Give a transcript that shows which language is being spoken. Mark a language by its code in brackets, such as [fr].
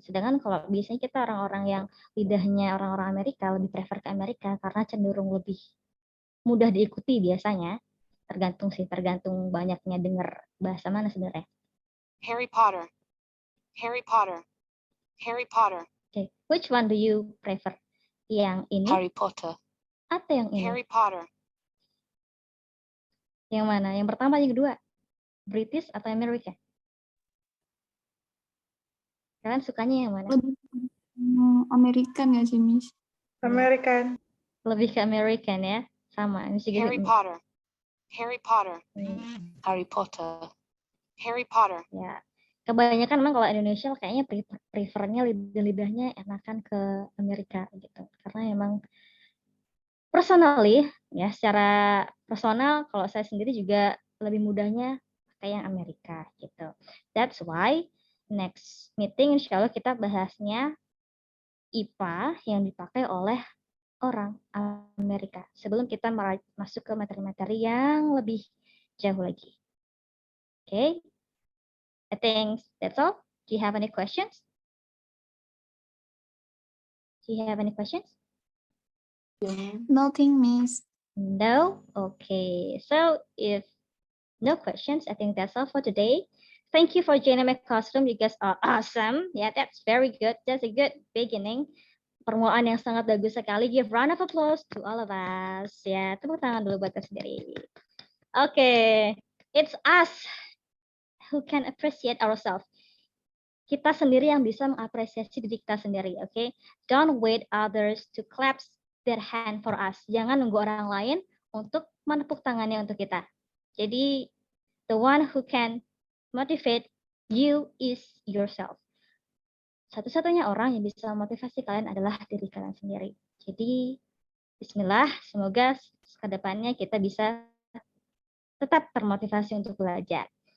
[id] Sedangkan kalau biasanya kita orang-orang yang lidahnya orang-orang Amerika lebih prefer ke Amerika karena cenderung lebih mudah diikuti biasanya. Tergantung banyaknya dengar bahasa mana sebenarnya. [en] Harry Potter. Harry Potter. Harry Potter. Okay, which one do you prefer? [id] Yang ini? [en] Harry Potter. [id] Atau yang ini? [en] Harry Potter. [id] Yang mana? Yang pertama, yang kedua? British atau Amerika? Kalian sukanya yang mana? Lebih American ya sih, Miss? [en] American. [id] Lebih ke American ya? Sama. [en] Harry Potter. Harry Potter. Harry Potter. Harry Potter. [id] Ya. Kebanyakan memang kalau Indonesia kayaknya prefernya lidahnya enakan ke Amerika gitu. Karena emang personally ya, secara personal kalau saya sendiri juga lebih mudahnya pakai yang Amerika gitu. [en] That's why next meeting [id] insya Allah kita bahasnya IPA yang dipakai oleh orang Amerika. Sebelum kita masuk ke materi-materi yang lebih jauh lagi. [en] Okay, I think that's all. Do you have any questions? Do you have any questions? Nothing, Miss. No? Okay. So if no questions, I think that's all for today. Thank you for joining my classroom. You guys are awesome. Yeah, that's very good. That's a good beginning. [id] Permulaan yang sangat bagus sekali. [en] Give round of applause to all of us. [id] Ya, tepuk tangan dulu buat kita sendiri. [en] Okay. It's us who can appreciate ourselves. [id] Kita sendiri yang bisa mengapresiasi diri kita sendiri. [en] Okay. Don't wait others to clap their hand for us. [id] Jangan nunggu orang lain untuk menepuk tangannya untuk kita. Jadi, [en] the one who can motivate you is yourself. [id] Satu-satunya orang yang bisa memotivasi kalian adalah diri kalian sendiri. Jadi, bismillah, semoga ke depannya kita bisa tetap termotivasi untuk belajar.